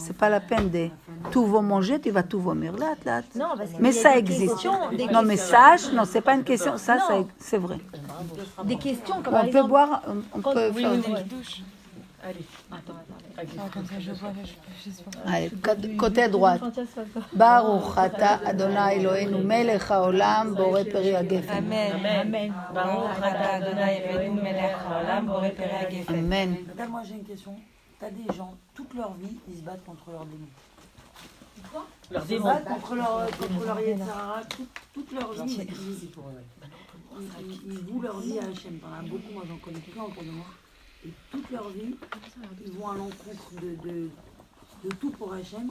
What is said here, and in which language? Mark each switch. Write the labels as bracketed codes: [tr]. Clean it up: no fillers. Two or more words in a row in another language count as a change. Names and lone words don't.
[fr] Ce n'est pas la peine de tout manger, tu vas tout vomir. Là. Non, mais ça existe. Non, mais sache, non, ce n'est pas une question. Ça c'est vrai. Des questions comme On par peut exemple... boire, on peut faire... Allez, attends. Comme ça, je vois, Allez, côté droite. [he] ברוך אתה אדוני אלוהינו מלך העולם בורא פרי הגפן. Amen. ברוך אתה אדוני אלוהינו מלך העולם בורא פרי הגפן. Amen. [fr] Regarde, moi j'ai une question. T'as des gens, toute leur vie, ils se battent contre leurs démons. Leur Ils se démon. battent contre leur Yetzirah, toute leur vie. Ils vouent leur vie à Hachem. T'en as beaucoup, moi j'en connais plein autour de moi. Et toute leur vie, ils vont à l'encontre de tout pour Hachem.